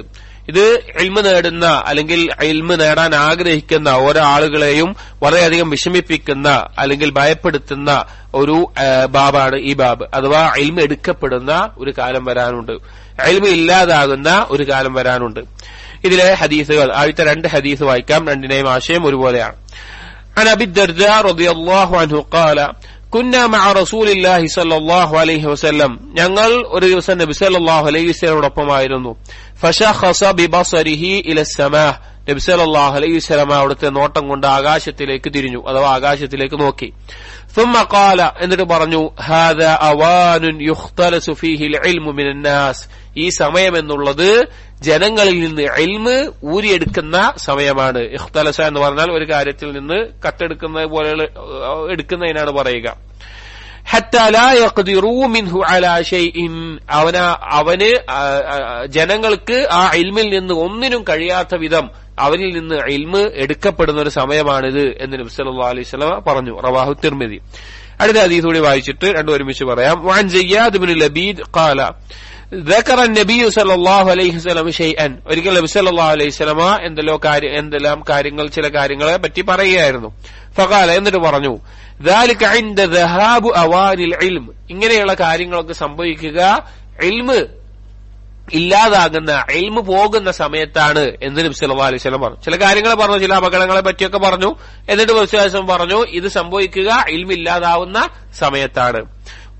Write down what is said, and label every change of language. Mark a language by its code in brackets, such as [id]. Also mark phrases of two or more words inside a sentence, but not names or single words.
[ml] ഇത് ഇൽമു നേടുന്ന അല്ലെങ്കിൽ ഇൽമു നേടാൻ ആഗ്രഹിക്കുന്ന ഓരോ ആളുകളെയും വളരെയധികം വിഷമിപ്പിക്കുന്ന അല്ലെങ്കിൽ ഭയപ്പെടുത്തുന്ന ഒരു ബാബാണ് ഈ ബാബ്. അഥവാ ഇൽമു എടുക്കപ്പെടുന്ന ഒരു കാലം വരാനുണ്ട്, ഇൽമു ഇല്ലാതാകുന്ന ഒരു കാലം വരാനുണ്ട്. ഇതിലെ ഹദീസുകൾ, ആദ്യത്തെ രണ്ട് ഹദീസ് വായിക്കാം. രണ്ടിനെയും ആശയം ഒരുപോലെയാണ്. [ar] عن أبي الدرداء رضي الله عنه قال كنا مع رسول الله صلى الله عليه وسلم, [ml] ഞങ്ങൾ ഒരു ദിവസം നബി [ar] صلى الله عليه [ml] വസല്ലമയോടൊപ്പമായിരുന്നു. [ar] فشخص ببصره إلى السماء, [ml] നബി [ar] صلى الله عليه وسلم [ml] അവിടുത്തെ നോട്ടം കൊണ്ട് ആകാശത്തിലേക്ക് തിരിഞ്ഞു, അഥവാ ആകാശത്തിലേക്ക് നോക്കി. [ar] ثم قال, [ml] എന്നിട്ട് പറഞ്ഞു, [ar] هذا أوان يختلس فيه العلم من الناس, [ml] ഈ സമയം എന്നുള്ളത് ജനങ്ങളിൽ നിന്ന് ഇൽമ് ഊരിയെടുക്കുന്ന സമയമാണ്. ഇഖ്തലസ എന്ന് പറഞ്ഞാൽ ഒരു കാര്യത്തിൽ നിന്ന് കട്ടെടുക്കുന്നത് പോലെ എടുക്കുന്നതിനാണ് പറയുക. [ar] حتى لا يقدرون منه على شيء, [ml] അവന് ജനങ്ങൾക്ക് ആ ഇൽമിൽ നിന്ന് ഒന്നിനും കഴിയാത്ത വിധം അവനിൽ നിന്ന് ഇൽമ് എടുക്കപ്പെടുന്ന ഒരു സമയമാണിത് എന്ന് നബി [ar] صلى الله عليه وسلم [ml] പറഞ്ഞു. [ar] رواه ترمذي. [ml] അടുത്ത ഹദീസ് കൂടി വായിച്ചിട്ട് രണ്ടും ഒരുമിച്ച് പറയാം. [ar] وعن زياد بن لبيد قال ذكر النبي صلى الله عليه وسلم شيئا, [ml] ഒരിക്കൽ നബി [ar] صلى الله عليه وسلم [ml] എന്തെല്ലാം കാര്യങ്ങൾ, ചില കാര്യങ്ങളെ പറ്റി പറയുകയായിരുന്നു. ഫഖാല, എന്നിട്ട് പറഞ്ഞു, [ar] ذلك عند ذهاب اوان العلم, [ml] ഇങ്ങനെയുള്ള കാര്യങ്ങളൊക്കെ സംഭവിക്കുക ഇൽമ് ഇല്ലാതാകുന്ന, ഇൽമു പോകുന്ന സമയത്താണ് എന്ന് നബി [ar] صلى الله عليه وسلم [ml] പറഞ്ഞു. ചില കാര്യങ്ങൾ പറഞ്ഞു, ചില അപകടങ്ങളെ പറ്റിയൊക്കെ പറഞ്ഞു. എന്നിട്ട് വിശ്വാസം പറഞ്ഞു ഇത് സംഭവിക്കുക ഇൽമു ഇല്ലാതാവുന്ന സമയത്താണ്.